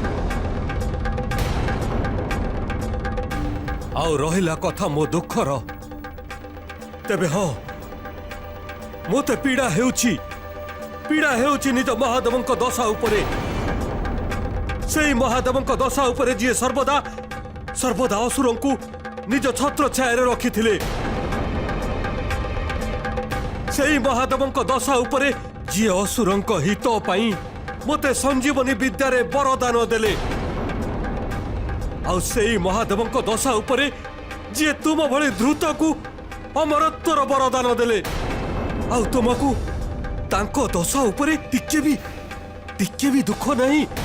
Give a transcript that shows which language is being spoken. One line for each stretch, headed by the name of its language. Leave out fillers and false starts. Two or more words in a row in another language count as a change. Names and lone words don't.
Odia: ଆଉ ରହିଲା କଥା ମୋ ଦୁଃଖର, ତେବେ ହଁ ମୋତେ ପୀଡ଼ା ହେଉଛି ନିଜ ମହାଦେବଙ୍କ ଦଶା ଉପରେ। ସେଇ ମହାଦେବଙ୍କ ଦଶା ଉପରେ ଯିଏ ସର୍ବଦା ସର୍ବଦା ଅସୁରଙ୍କୁ ନିଜ ଛତ୍ର ଛାୟା ରଖିଥିଲେ। ସେଇ ମହାଦେବଙ୍କ ଦଶା ଉପରେ ଯିଏ ଅସୁରଙ୍କ ହିତ ପାଇଁ ମୋତେ ସଞ୍ଜୀବନୀ ବିଦ୍ୟାରେ ବରଦାନ ଦେଲେ, ଆଉ ସେଇ ମହାଦେବଙ୍କ ଦଶା ଉପରେ ଯିଏ ତୁମ ଭଳି ଧୃତକୁ ଅମରତ୍ୱର ବରଦାନ ଦେଲେ, ଆଉ ତୁମକୁ ତାଙ୍କ ଦଶା ଉପରେ ଟିକେ ବି ଦୁଃଖ ନାହିଁ।